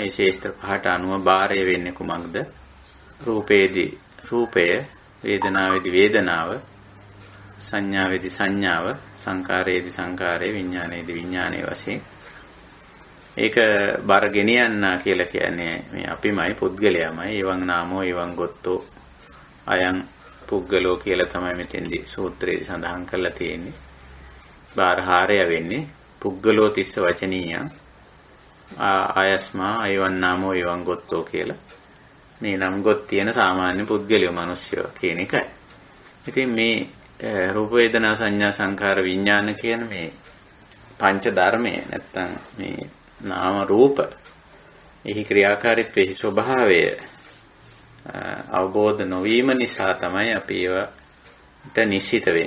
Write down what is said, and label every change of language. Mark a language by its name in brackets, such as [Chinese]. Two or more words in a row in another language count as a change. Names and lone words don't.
[Sinhala] ඒ ක්ෂේත්‍ර පහට අනුව බාරය වෙන්නේ කුමක්ද? රූපේදී රූපය, වේදනාවේදී වේදනාව, සංඥාවේදී සංඥාව, සංකාරයේදී සංකාරය, විඥානයේදී විඥානයේ වශයෙන් ඒක බර ගෙනියන්නා කියලා කියන්නේ මේ අපිමයි පුද්ගලයාමයි. [Pali] එවං නාමෝ එවං ගොත්තෝ අයං පුද්ගලෝ [Sinhala] කියලා තමයි මෙතෙන්දී සූත්‍රයේ සඳහන් කරලා තියෙන්නේ. බාරහාරය වෙන්නේ [Pali] පුද්ගලෝ තිස්ස වචනීයං ආයස්මා එවං නාමෝ එවං ගොත්තෝ කියලා. [Sinhala] මේ නම් ගොත් තියෙන සාමාන්‍ය පුද්ගලයෝ මිනිස්සුયો කියන එකයි. ඉතින් මේ රූප වේදනා සංඥා සංකාර විඥාන කියන මේ පංච ධර්මය නැත්තම් මේ නාම රූප එහි ක්‍රියාකාරීත්වයේ ස්වභාවය අවබෝධ නොවීම නිසා තමයි අපි ඒවට නිශ්චිත වෙන්නේ.